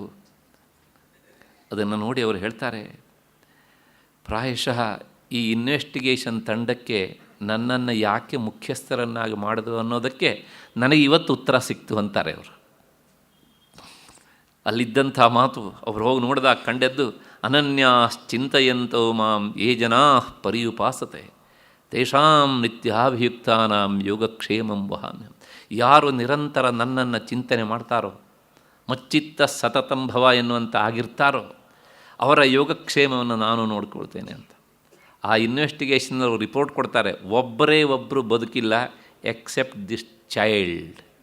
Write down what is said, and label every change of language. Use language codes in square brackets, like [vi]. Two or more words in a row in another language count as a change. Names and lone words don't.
[kn] ಅದನ್ನು ನೋಡಿ ಅವರು ಹೇಳ್ತಾರೆ, ಪ್ರಾಯಶಃ ಈ ಇನ್ವೆಸ್ಟಿಗೇಷನ್ ತಂಡಕ್ಕೆ ನನ್ನನ್ನು ಯಾಕೆ ಮುಖ್ಯಸ್ಥರನ್ನಾಗಿ ಮಾಡಿದ್ರು ಅನ್ನೋದಕ್ಕೆ ನನಗೆ ಇವತ್ತು ಉತ್ತರ ಸಿಕ್ತು ಅಂತಾರೆ ಅವರು. ಅಲ್ಲಿದ್ದಂಥ ಮಾತು ಅವ್ರು ಹೋಗಿ ನೋಡಿದಾಗ ಕಂಡದ್ದು, [sa] ಅನನ್ಯಾಶ್ಚಿಂತಯಂತೋ ಮಾಂ ಯೇ ಜನಾಃ ಪರ್ಯುಪಾಸತೆ ತೇಷಾಂ ನಿತ್ಯಾಭಿಯುಕ್ತಾನಾಂ ಯೋಗಕ್ಷೇಮಂ ವಹಾಮ್ಯಹಂ. [kn] ಯಾರು ನಿರಂತರ ನನ್ನನ್ನು ಚಿಂತನೆ ಮಾಡ್ತಾರೋ, [sa] ಮಚ್ಚಿತ್ತ ಸತತಂಭವ [kn] ಎನ್ನುವಂಥ ಆಗಿರ್ತಾರೋ, ಅವರ ಯೋಗಕ್ಷೇಮವನ್ನು ನಾನು ನೋಡ್ಕೊಳ್ತೇನೆ ಅಂತ. ಆ ಇನ್ವೆಸ್ಟಿಗೇಷನವರು ರಿಪೋರ್ಟ್ ಕೊಡ್ತಾರೆ, ಒಬ್ಬರು ಬದುಕಿಲ್ಲ [en] except this child.